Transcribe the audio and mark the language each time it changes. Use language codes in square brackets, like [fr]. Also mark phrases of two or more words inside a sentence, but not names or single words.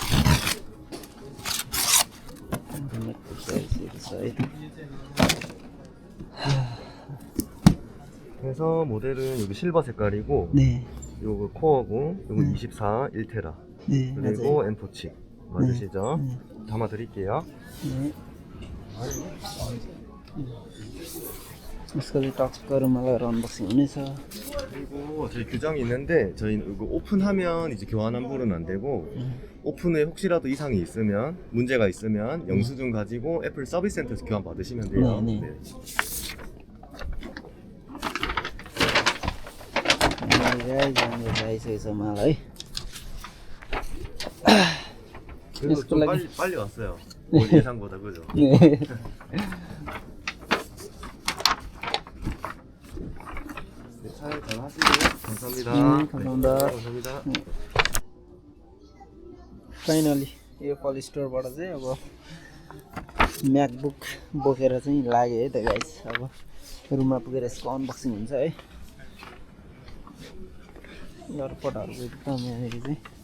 [ko] 그래서 모델은 여기 실버 색깔이고, 네. 요거 코어고, 요거 24 1테라. 네. 그리고 맞아요. M4 칩 맞으시죠? 네. 담아 드릴게요. 네. [ne] यसको चाहिँ टच गरौँ मलाई अन्बक्सिङ हुनेछ. [ko] 그리고 저희 규정이 있는데 저희는 이거 오픈하면 이제 교환 환불은 안 되고 오픈에 혹시라도 이상이 있으면 문제가 있으면 영수증 가지고 애플 서비스 센터에서 교환 받으시면 돼요. 네, 네. 아이스에서 말아요. 그래도 좀 빨리 왔어요. 예상보다 그죠? 네. 잘 하시고 감사합니다. 감사합니다. 네, 감사합니다. [ne] फाइनली यो कल स्टोरबाट चाहिँ अब म्याकबुक बोकेर चाहिँ लाग्यो है त गाइस अब रुममा पुगेर यसको अनबक्सिङ हुन्छ है लरपटहरूको एकदम यहाँनिर चाहिँ